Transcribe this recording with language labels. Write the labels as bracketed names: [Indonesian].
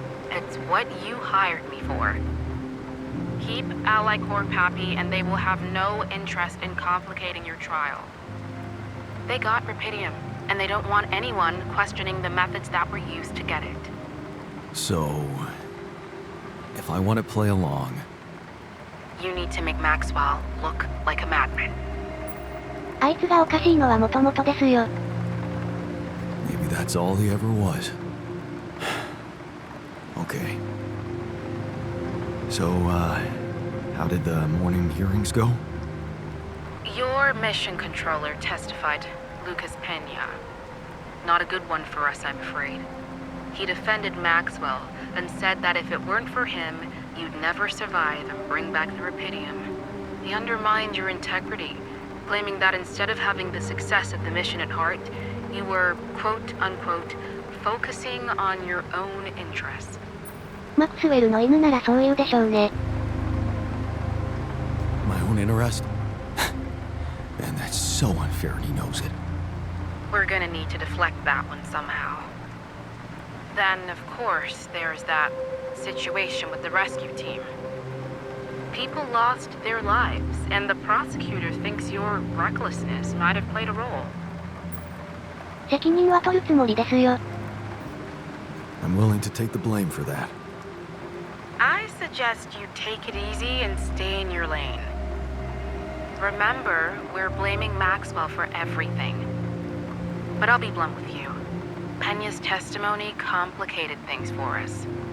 [English] It's what you hired me for. Keep AliCorp happy and they will have no interest in complicating your trial. They got rubidium, and they don't want anyone questioning the methods that were used to get it. So, if I want to play along... You need to make Maxwell look like a madman. [Japanese] あいつがおかしいのはもともとですよ。 [English] Maybe that's all he ever was. Okay. So, how did the morning hearings go? Your mission controller testified, Lucas Pena. Not a good one for us, I'm afraid. He defended Maxwell and said that if it weren't for him, you'd never survive and bring back the rubidium. He undermined your integrity, claiming that instead of having the success of the mission at heart, you were, quote-unquote, focusing on your own interests. [Japanese] マクスウェルの犬ならそう言うでしょうね。 [English] My own interest? Man, that's so unfair and he knows it. We're gonna need to deflect that one somehow. Then, of course, there's that situation with the rescue team. People lost their lives, and the prosecutor thinks your recklessness might have played a role. [Japanese] 責任は取るつもりですよ。 [English] I'm willing to take the blame for that. I suggest you take it easy and stay in your lane. Remember, we're blaming Maxwell for everything. But I'll be blunt with you. Pena's testimony complicated things for us.